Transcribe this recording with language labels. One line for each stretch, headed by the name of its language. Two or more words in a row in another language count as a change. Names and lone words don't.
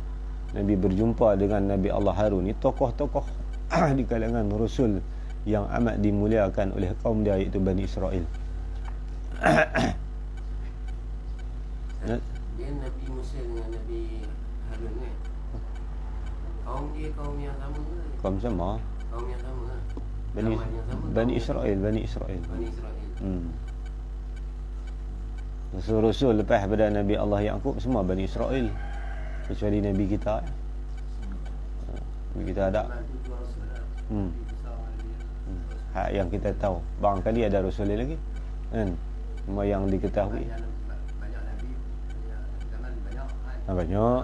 Malay: Nabi berjumpa dengan Nabi Allah Harun ni tokoh-tokoh di kalangan Rasul yang amat dimuliakan oleh kaum dia, iaitu Bani Israel. Dia Nabi Musa dengan Nabi Harun kan? Kaum dia kaum yang sama ke? Kaum sama. Kaum yang sama ke? Bani Israel. Bani Israel. Rasul-rasul lepas pada Nabi Allah Yaqub semua Bani Israel, kecuali Nabi kita. Nabi kita ada. Hak yang kita tahu. Barangkali ada rasul lagi. Kan? Semua yang diketahui. Banyak.